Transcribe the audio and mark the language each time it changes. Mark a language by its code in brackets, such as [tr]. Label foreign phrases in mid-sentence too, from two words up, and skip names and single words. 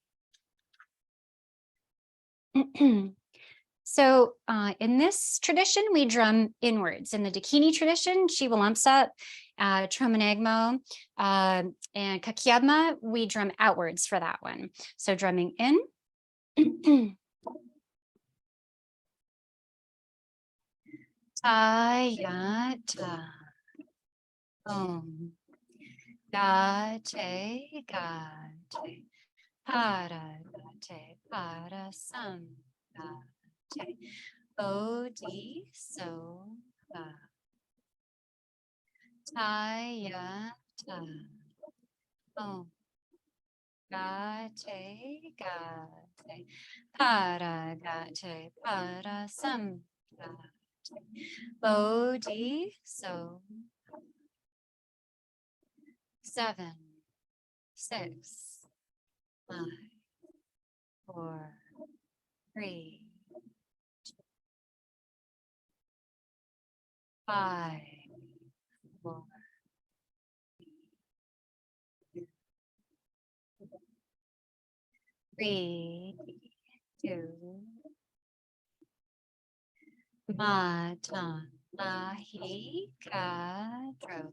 [en] So in this tradition, we drum inwards. In the Dakini tradition, Chivalamsa, Tromanagmo, and Kakyabma, we drum outwards for that one. So drumming in. [sa] Ta-ya-ta. Ga-te, ga-te. Para-ga-te, para-sam. Ga-te. O-di-so-ga. Ta-ya-ta. Ga-te, ga-te. Para-ga-te, para-sam. Ga-te. O-di-so. [en] 7, 6, 5, 4, 3, 5, 4, 3, 2, Matan lahi kadro.